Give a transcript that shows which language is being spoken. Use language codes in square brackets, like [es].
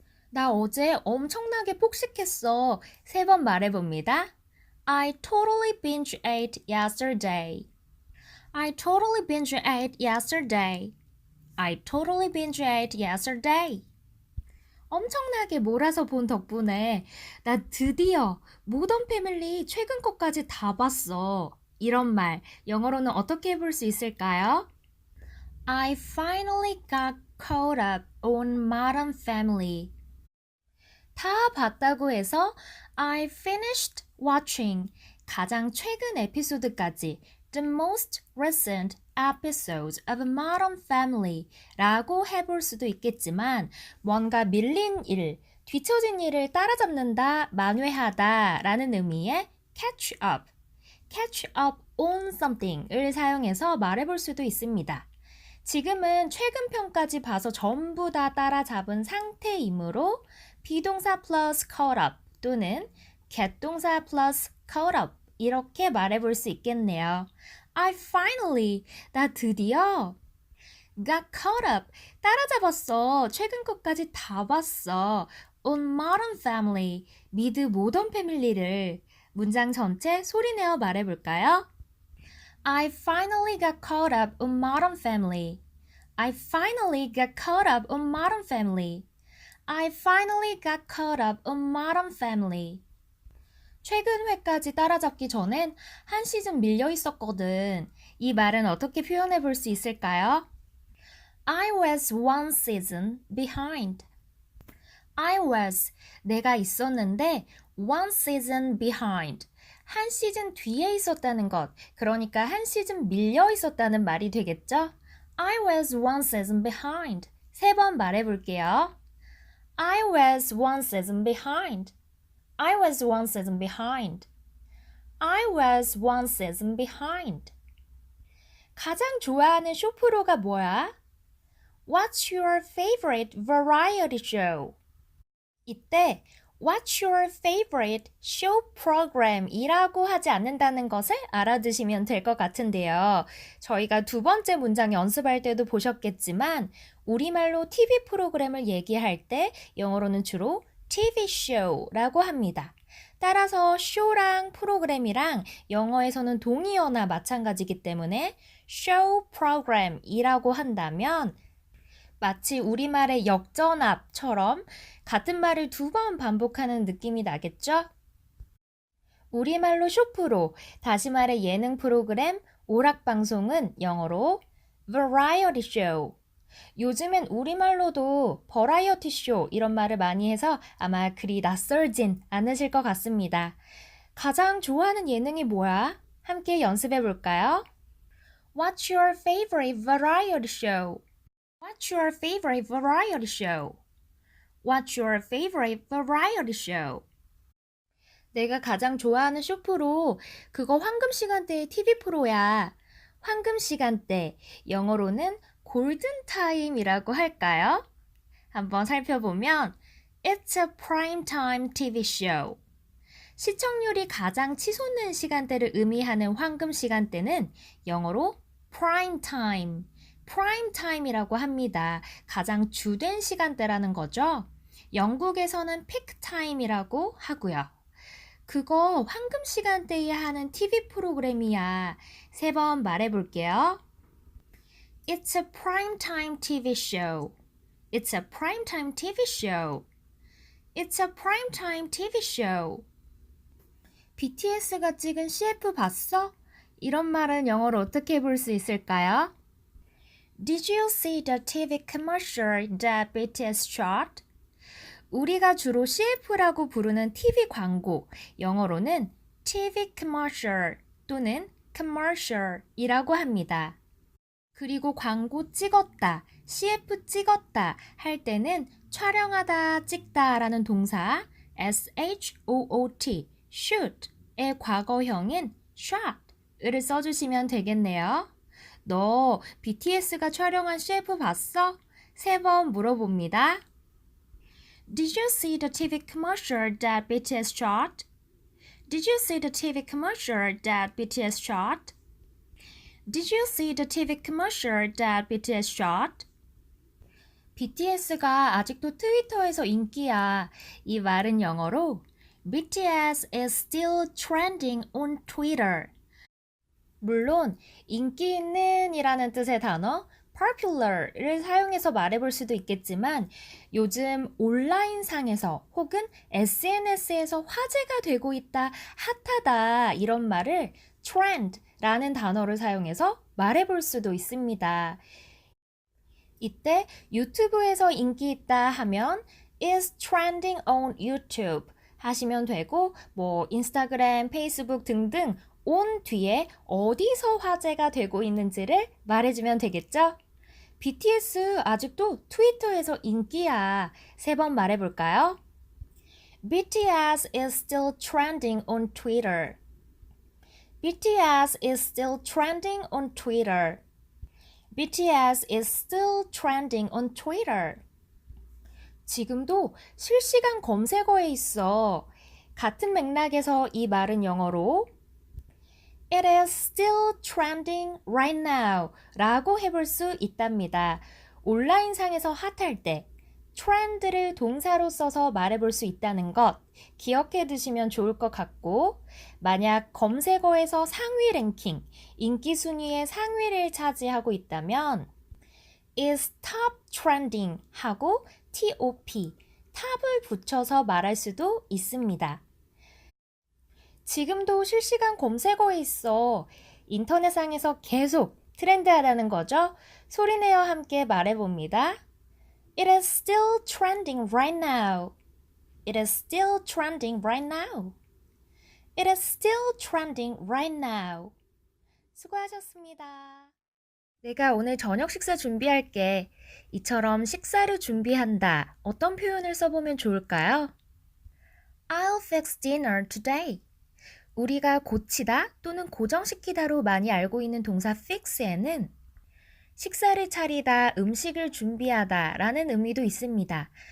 [ko] 나 어제 엄청나게 폭식했어. 3번 말해봅니다. [en] I totally binge ate yesterday. I totally binge ate yesterday. I totally binge ate yesterday. [ko] 엄청나게 몰아서 본 덕분에 나 드디어 모던 패밀리 최근 것까지 다 봤어. 이런 말 영어로는 어떻게 해볼 수 있을까요? [en] I finally got caught up on Modern Family. [ko] 다 봤다고 해서 [en] I finished watching [ko] 가장 최근 에피소드까지 [en] the most recent episodes of Modern Family [ko] 라고 해볼 수도 있겠지만 뭔가 밀린 일, 뒤처진 일을 따라잡는다, 만회하다 라는 의미의 [en] catch up on something [ko] 을 사용해서 말해볼 수도 있습니다. 지금은 최근 편까지 봐서 전부 다 따라잡은 상태이므로 비동사 플러스 caught up 또는 get 동사 플러스 caught up 이렇게 말해볼 수 있겠네요. [en] I finally, [ko] 나 드디어 [en] got caught up, [ko] 따라잡았어. 최근 것까지 다 봤어. [en] On Modern Family, [ko] 미드 모던 패밀리를 문장 전체 소리내어 말해볼까요? [en] I finally got caught up on Modern Family. I finally got caught up on Modern Family. I finally got caught up on Modern Family. [ko] 최근 회까지 따라잡기 전엔 한 시즌 밀려 있었거든. 이 말은 어떻게 표현해 볼 수 있을까요? [en] I was one season behind. I was, [ko] 내가 있었는데 [en] one season behind. [ko] 한 시즌 뒤에 있었다는 것. 그러니까 한 시즌 밀려 있었다는 말이 되겠죠? [en] I was one season behind. [ko] 세 번 말해볼게요. [en] I was one season behind. I was one season behind. I was one season behind. [ko] 가장 좋아하는 쇼프로가 뭐야? [en] What's your favorite variety show? [ko] 이때 [en] What's your favorite show program? [ko] 이라고 하지 않는다는 것을 알아두시면 될 것 같은데요. 저희가 두 번째 문장 연습할 때도 보셨겠지만 우리말로 TV 프로그램을 얘기할 때 영어로는 주로 TV show라고 합니다. 따라서 show랑 프로그램이랑 영어에서는 동의어나 마찬가지이기 때문에 show program이라고 한다면 마치 우리말의 역전압처럼 같은 말을 두 번 반복하는 느낌이 나겠죠? 우리말로 쇼프로, 다시 말해 예능 프로그램, 오락방송은 영어로 variety show. 요즘엔 우리말로도 버라이어티 쇼 이런 말을 많이 해서 아마 그리 낯설진 않으실 것 같습니다. 가장 좋아하는 예능이 뭐야? 함께 연습해 볼까요? [en] What's your favorite variety show? What's your favorite variety show? What's your favorite variety show? [ko] 내가 가장 좋아하는 쇼프로 그거 황금 시간대의 TV 프로야. 황금 시간대, 영어로는 골든 타임이라고 할까요? 한번 살펴보면 [en] It's a prime time TV show. [ko] 시청률이 가장 치솟는 시간대를 의미하는 황금 시간대는 영어로 prime time. 프라임 타임이라고 합니다. 가장 주된 시간대라는 거죠. 영국에서는 피크 타임이라고 하고요. 그거 황금 시간대에 하는 TV 프로그램이야. 세 번 말해볼게요. [en] It's a prime time TV show. It's a prime time TV show. It's a prime time TV show. [ko] BTS가 찍은 CF 봤어? 이런 말은 영어로 어떻게 볼 수 있을까요? [en] Did you see the TV commercial that BTS shot? [ko] 우리가 주로 CF라고 부르는 TV 광고, 영어로는 TV commercial 또는 commercial이라고 합니다. 그리고 광고 찍었다, CF 찍었다 할 때는 촬영하다, 찍다라는 동사 SHOOT, shoot의 과거형인 shot을 써주시면 되겠네요. 너 BTS가 촬영한 CF 봤어? 세 번 물어봅니다. [en] Did you see the TV commercial that BTS shot? Did you see the TV commercial that BTS shot? Did you see the TV commercial that BTS shot? [ko] BTS가 아직도 트위터에서 인기야. 이 말은 영어로 [en] BTS is still trending on Twitter. [ko] 물론 인기 있는 이라는 뜻의 단어 popular를 사용해서 말해볼 수도 있겠지만 요즘 온라인상에서 혹은 SNS에서 화제가 되고 있다, 핫하다 이런 말을 trend라는 단어를 사용해서 말해볼 수도 있습니다. 이때 유튜브에서 인기 있다 하면 [en] is trending on YouTube [ko] 하시면 되고 뭐 인스타그램, 페이스북 등등 on 뒤에 어디서 화제가 되고 있는지를 말해주면 되겠죠? BTS 아직도 트위터에서 인기야. 세 번 말해볼까요? [en] BTS is still trending on Twitter. BTS is still trending on Twitter. BTS is still trending on Twitter. [ko] 지금도 실시간 검색어에 있어. 같은 맥락에서 이 말은 영어로 [en] It is still trending right now [ko] 라고 해볼 수 있답니다. 온라인상에서 핫할 때 trend를 동사로 써서 말해볼 수 있다는 것 기억해 두시면 좋을 것 같고 만약 검색어에서 상위 랭킹, 인기 순위의 상위를 차지하고 있다면 [en] is top trending [ko] 하고 top, 탑을 붙여서 말할 수도 있습니다. 지금도 실시간 검색어에 있어. 인터넷상에서 계속 트렌드하다는 거죠. 소리내어 함께 말해봅니다. [en] It is still trending right now. It is still trending right now. It is still trending right now. [ko] 수고하셨습니다. 내가 오늘 저녁 식사 준비할게. 이처럼 식사를 준비한다. 어떤 표현을 써보면 좋을까요? [en] I'll fix dinner today. [ko] 우리가 고치다 또는 고정시키다로 많이 알고 있는 동사 fix에는 식사를 차리다, 음식을 준비하다 라는 의미도 있습니다.